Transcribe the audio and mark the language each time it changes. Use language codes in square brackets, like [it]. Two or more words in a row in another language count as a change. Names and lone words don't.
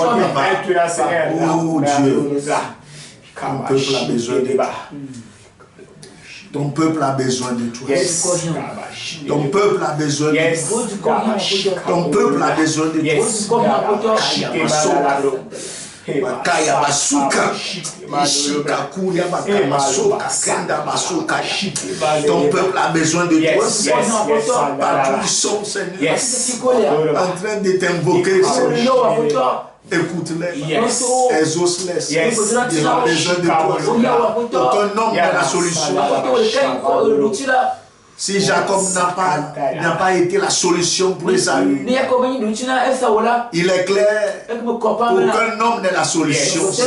[fr] Oh Dieu, ton peuple a besoin de toi. Ton peuple a besoin de toi. Ton peuple a besoin de toi. Ton peuple a besoin de toi. Bakaya basuka, ishika kuya bakamasoka, kenda basuka. Ton peuple a besoin de toi. Partout ils sont, Seigneur, en train de t'invoquer, Seigneur. Écoute-les, exauce-les, ils ont besoin de toi. Aucun homme n'a la solution. Si Jacob n'a pas été la solution pour Esaü, il est clair qu'aucun homme n'est la solution.